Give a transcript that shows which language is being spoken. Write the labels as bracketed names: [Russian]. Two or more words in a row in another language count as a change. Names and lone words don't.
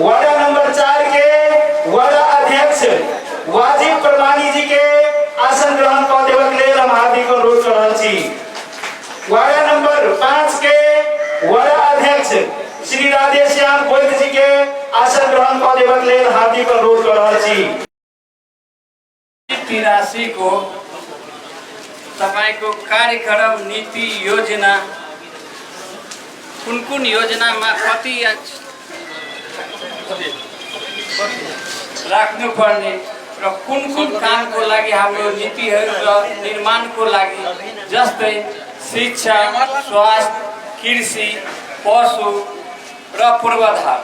[Hindi] वार्ड नंबर 4 के वार्ड अध्यक्ष वाजिब परमानी जी के आसन ग्रहण करने के लिए हम हार्दिक अनुरोध कर रहे छी। वार्ड नंबर 5 के वार्ड अध्यक्ष श्री राधेश्याम गोयल जी के आसन ग्रहण करने के लिए हार्दिक अनुरोध कर रहे छी। [Nepali] 83 को तपाईको कार्यक्रम नीति योजना कुन योजनामा कति राख्नुपर्ने र कुन कामको लागि हाम्रो नीतिहरू र निर्माणको लागि जस्तै शिक्षा, स्वास्थ्य, कृषि, पशु र पूर्वाधार।